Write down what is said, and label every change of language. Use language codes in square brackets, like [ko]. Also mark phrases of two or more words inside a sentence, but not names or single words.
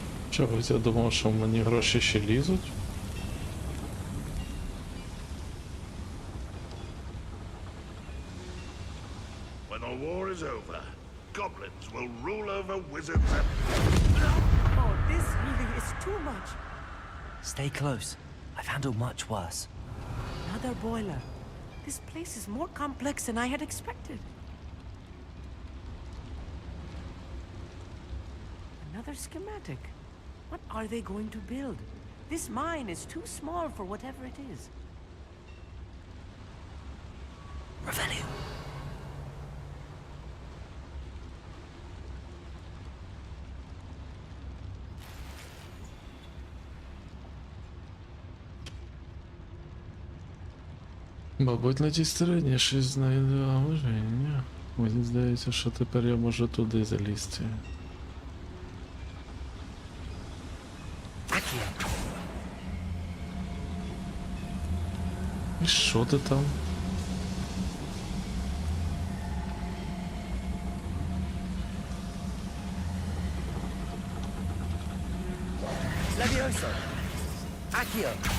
[uk] Чогось я думав, що в мені гроші ще лізуть. [en] When the war is over, goblins will rule over wizards and... Oh, this really is too much. Stay close. I've handled much worse. Another boiler. This place is more complex than I had expected. Another schematic. What are they going to build? This mine is too small for whatever it is. Revelio. [uk] Мабуть, на тій стороні щось знайде, а може і ні. Мені здається, що тепер я можу туди залізти. І що ти там? [en] Levioso. Accio.